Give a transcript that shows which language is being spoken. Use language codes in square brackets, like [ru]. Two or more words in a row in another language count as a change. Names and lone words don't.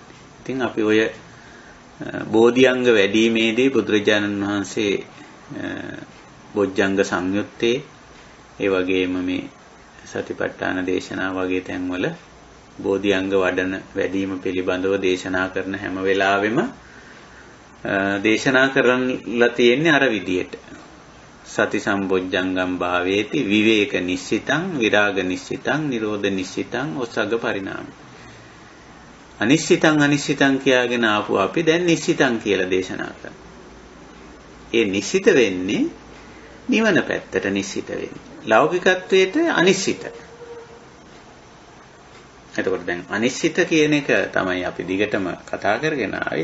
[si] ඉතින් අපි ඔය බෝධිඅංග වැඩිීමේදී බුදුරජාණන් වහන්සේ බොජ්ජංග සංයුත්තේ ඒ වගේම මේ සතිපට්ඨාන දේශනා වගේ තැන්වල බෝධි අංග වඩන වැඩිම පිළිබඳව දේශනා කරන හැම වෙලාවෙම දේශනා කරලා තියෙන්නේ අර විදියට. [pi] සති සම්බොජ්ජංගම් භාවේති විවේක නිස්සිතං විරාග නිස්සිතං නිරෝධ නිස්සිතං ඔසග්ග පරිණාමයි. [si] අනිශ්චිතං කියාගෙන ආපු අපි දැන් නිශ්චිතං කියලා දේශනා කරනවා. ඒ නිශ්චිත වෙන්නේ නිවන පැත්තට නිශ්චිත වෙන්නේ. ලෞකිකත්වයට අනිශ්චිත. එතකොට දැන් අනිශ්චිත කියන එක තමයි අපි දිගටම කතා කරගෙන ආවේ.